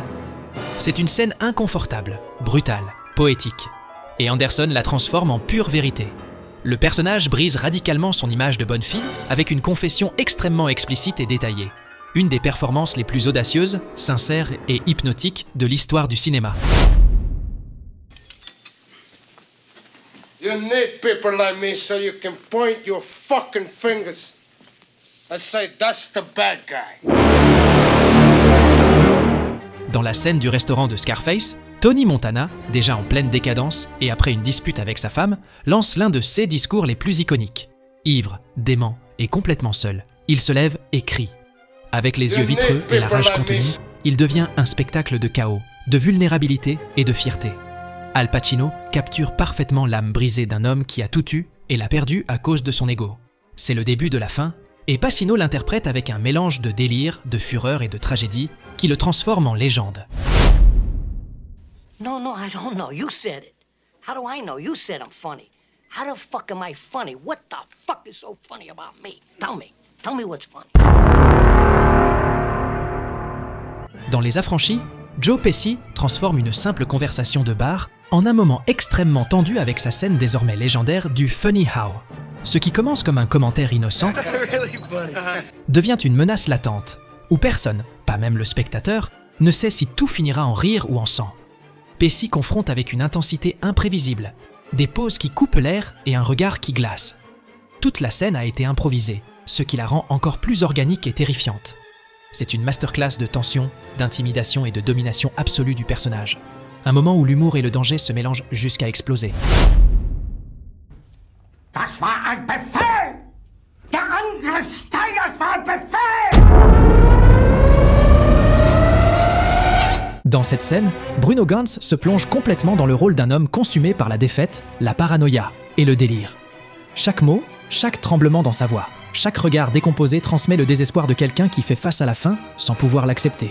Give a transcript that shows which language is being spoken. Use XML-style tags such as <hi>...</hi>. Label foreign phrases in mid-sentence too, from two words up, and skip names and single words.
<fr>C'est une scène inconfortable, brutale, poétique. Et Anderson la transforme en pure vérité. Le personnage brise radicalement son image de bonne fille avec une confession extrêmement explicite et détaillée. Une des performances les plus audacieuses, sincères et hypnotiques de l'histoire du cinéma.</fr> <en>You need people like me so you can point your fucking fingers and say that's the bad guy.</en> <fr>Dans la scène du restaurant de Scarface, Tony Montana, déjà en pleine décadence et après une dispute avec sa femme, lance l'un de ses discours les plus iconiques. Ivre, dément et complètement seul, il se lève et crie. Avec les yeux vitreux et la rage contenue, il devient un spectacle de chaos, de vulnérabilité et de fierté. Al Pacino capture parfaitement l'âme brisée d'un homme qui a tout eu et l'a perdu à cause de son ego. C'est le début de la fin, et Pacino l'interprète avec un mélange de délire, de fureur et de tragédie qui le transforme en légende.</fr> <en>No, I don't know. You said it. How do I know? You said I'm funny. How the fuck am I funny? What the fuck is so funny about me? Tell me. Tell me what's funny.</en> <fr>Dans Les Affranchis, Joe Pesci transforme une simple conversation de bar en un moment extrêmement tendu avec sa scène désormais légendaire du Funny How. Ce qui commence comme un commentaire innocent devient une menace latente, où personne, pas même le spectateur, ne sait si tout finira en rire ou en sang. Pesci confronte avec une intensité imprévisible, des pauses qui coupent l'air et un regard qui glace. Toute la scène a été improvisée, ce qui la rend encore plus organique et terrifiante. C'est une masterclass de tension, d'intimidation et de domination absolue du personnage. Un moment où l'humour et le danger se mélangent jusqu'à exploser.</fr> <de>Das war ein Befehl! Der Angriff Steiners war ein Befehl!</de> <fr>Dans cette scène, Bruno Ganz se plonge complètement dans le rôle d'un homme consumé par la défaite, la paranoïa et le délire. Chaque mot, chaque tremblement dans sa voix, chaque regard décomposé transmet le désespoir de quelqu'un qui fait face à la faim sans pouvoir l'accepter.</fr>